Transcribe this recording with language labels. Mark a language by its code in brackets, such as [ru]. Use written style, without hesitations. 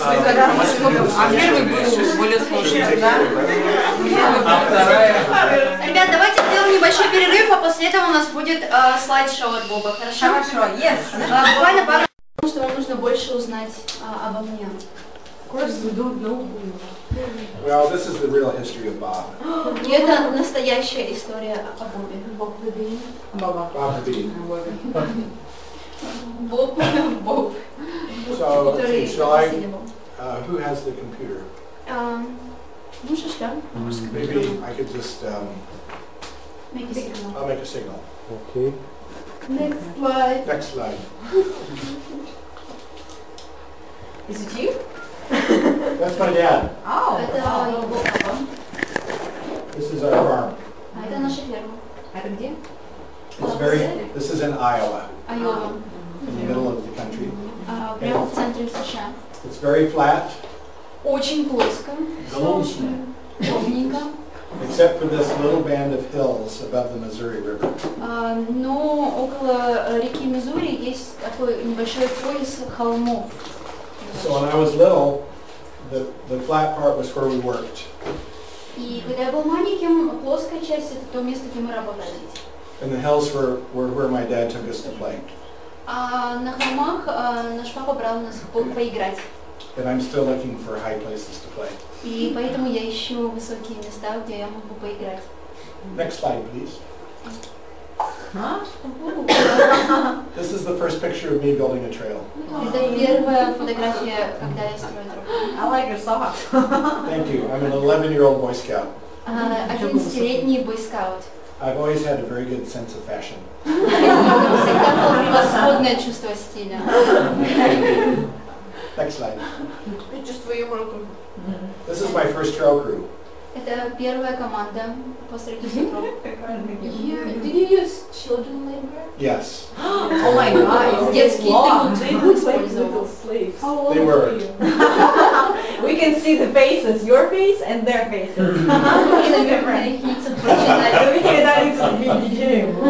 [ru] А первый был более сложный. Ребят, давайте сделаем небольшой перерыв, а после этого у нас будет слайд-шоу от Боба, хорошо? Хорошо, yes. Буквально пару минут, потому что вам нужно больше узнать обо мне. [en] Well, this is the real history of Bob. [ru] И это настоящая история о Бобе. [en] Bob the Bean. [ru] Боб. [en] So, [ru] Который [en] shall I, [ru] последний был. [en] who has the computer? [ru] Можешь, да? [en] Maybe I could just Make a signal. I'll make a signal. Okay. Next slide. Next slide. Is it you? That's my dad. Oh. [ru] Это его папа. [en] This is our farm. [ru] А это наша ферма. Это где? [en] This is in Iowa, [ru] Айова. [en] in the middle of the country. [ru] Прямо в центре США. [en] It's very flat, [ru] Очень плоско. Ровненько. [en] except for this little band of hills above the Missouri River. [ru] Но около реки Миссури есть такой небольшой пояс холмов. [en] So when I was little, the flat part was where we worked. [ru] И когда я был маленьким, плоская часть это то место, где мы работали. [en] And the hills were where my dad took us to play. [ru] А на холмах наш папа брал нас поиграть. [en] And I'm still looking for high places to play. [ru] И поэтому я ищу высокие места, где я могу поиграть. [en] Next slide, please. Huh? This is the first picture of me building a trail. [ru] Это первая фотография, когда я строю дорогу. [en] I like your socks. Thank you. I'm an 11-year-old Boy Scout. [ru] 11-летний бойскаут. [en] I've always had a very good sense of fashion. [ru] Всегда было превосходное чувство стиля. [en] Next slide. [ru] Чувство юмора. [en] This is my first trail crew. [ru] Это первая команда по строительству троп. [en] Did you use children labor? Yes. Oh my god, [ru] Детский труд [en] They look like [ru] использовал. [en] little slaves. How old They were you? We can see the faces, your face and their faces. [ru] И, наверное, их лица прочитали.